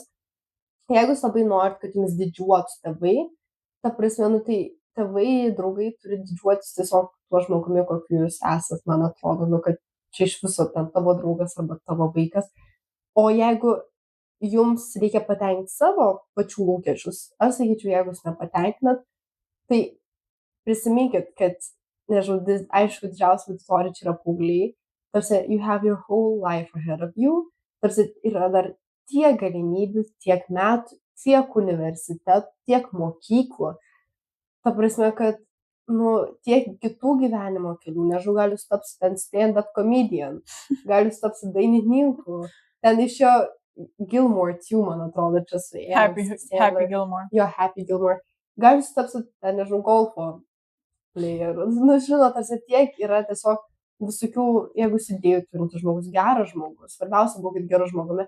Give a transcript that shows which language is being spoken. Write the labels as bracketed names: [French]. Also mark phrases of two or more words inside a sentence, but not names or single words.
[Lithuanian] Jeigu jūs labai norit, kad jums didžiuotų tėvai, ta prasme, nu tai tėvai, draugai turi didžiuotis tiesiog tuo žmogumi, kokiu jūs esat, man atrodo, nu kad čia iš viso ten tavo draugas arba tavo vaikas. O jeigu jums reikia patenkinti savo pačių lūkesčius, aš sakyčiau, jeigu jūs nepatenkinat, tai prisiminkit, kad, nežinau, aišku, didžiausia auditorija čia yra paaugliai, tarsi [English] you have your whole life ahead of you, [Lithuanian] tarsi yra dar tiek galimybių, tiek metų, tiek universitetų, tiek mokyklų. Ta prasme, kad, nu, tiek kitų gyvenimo kelių, nežinau, gal jūs tapsit ten [English] stand-up comedian, [Lithuanian] gal jūs tapsit dainininku, ten iš jo Gilmore 2, man atrodo, čia su Happy Gilmore. Jo, Happy Gilmore. Gal jūs tapsit ten, nežinau, golfo player. Nu, žinot, tarsi tiek yra tiesiog visokių, jeigu idėjų turintis žmogus, geras žmogus, svarbiausia būkit geru žmogumi.